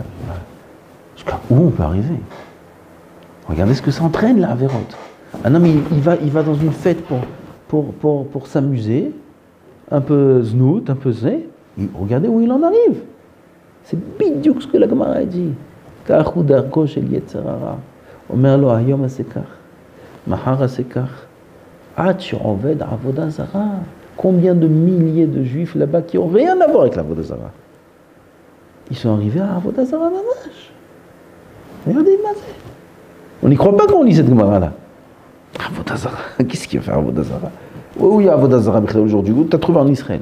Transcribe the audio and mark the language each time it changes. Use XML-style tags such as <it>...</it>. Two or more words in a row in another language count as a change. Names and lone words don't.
<fr>Jusqu'à où on peut arriver? Regardez ce que ça entraîne, la Averot. Un homme, il va dans une fête pour s'amuser, un peu znout, un peu zé. Regardez où il en arrive. C'est bidiouk ce que la Gemara a dit.</fr> <he>כך הוא דרכו של יצר הרע. אומר לו היום עשה כך, מחר עשה כך, עד שעובד עבודה זרה.</he> <fr>Combien de milliers de juifs là-bas qui n'ont rien à voir avec l'</fr> <he>עבודה זרה?</he> <fr>Ils sont arrivés à</fr> <he>עבודה זרה</he> <fr>mamash. Regardez, on n'y croit pas quand on lit cette Gemara-là.</fr> <he>עבודה זרה,</he> <fr>qu'est-ce qu'il va faire</fr> <he>עבודה זרה?</he> <fr>Où il y a</fr> <he>עבודה זרה</he> <fr>aujourd'hui? Où tu as trouvé en Israël?</fr>